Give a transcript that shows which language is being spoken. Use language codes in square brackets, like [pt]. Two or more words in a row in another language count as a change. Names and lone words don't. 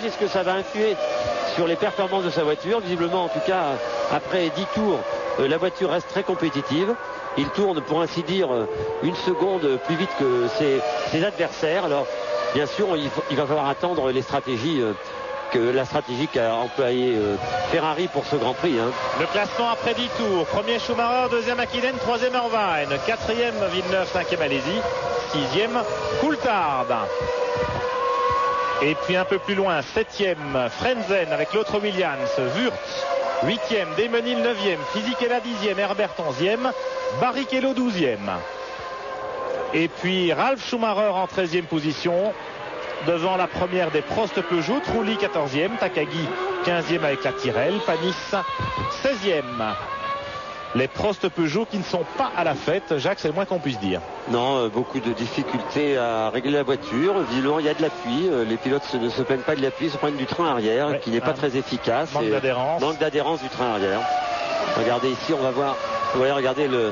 [fr] Est-ce que ça va influer sur les performances de sa voiture? Visiblement, en tout cas, après 10 tours, la voiture reste très compétitive. Il tourne, pour ainsi dire, une seconde plus vite que ses adversaires. Alors, bien sûr, il va falloir attendre la stratégie qu'a employé Ferrari pour ce Grand Prix. Le classement après 10 tours. Premier Schumacher, 2e Hakkinen, 3e Irvine, 4e Villeneuve, 5e Alesi, 6e Coulthard. Et puis un peu plus loin, 7e Frentzen avec l'autre Williams, Wurz 8e, Demenil 9e, Fisichella 10e, Herbert 11e, Barrichello 12e. Et puis Ralf Schumacher en 13e position devant la première des Prost Peugeot, Trulli 14e, Takagi 15e avec la Tyrrell, Panis 16e. Les Prost Peugeot qui ne sont pas à la fête, Jacques, c'est le moins qu'on puisse dire. Non, beaucoup de difficultés à régler la voiture. Visiblement, il y a de l'appui. Les pilotes ne se plaignent pas de l'appui, ils se plaignent du train arrière, qui n'est pas très efficace. Manque d'adhérence. Manque d'adhérence du train arrière. Regardez ici, on va voir. Vous voyez, regardez le